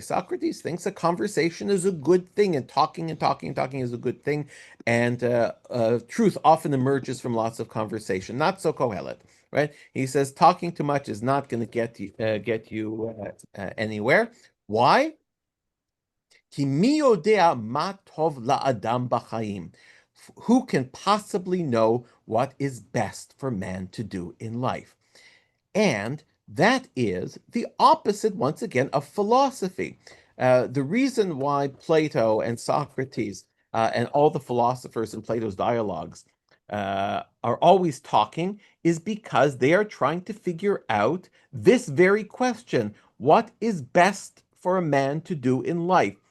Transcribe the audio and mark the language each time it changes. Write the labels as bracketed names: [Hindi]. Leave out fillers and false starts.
[English] Socrates thinks a conversation is a good thing, and talking and talking and talking is a good thing, and truth often emerges from lots of conversation. Not so Kohelet, right? He says talking too much is not going to get you anywhere. Why? [Hebrew] כי מי יודע מה טוב לאדם בחיים? [English] Who can possibly know what is best for man to do in life? And that is the opposite, once again, of philosophy. The reason why Plato and Socrates and all the philosophers in Plato's dialogues are always talking is because they are trying to figure out this very question: what is best for a man to do in life?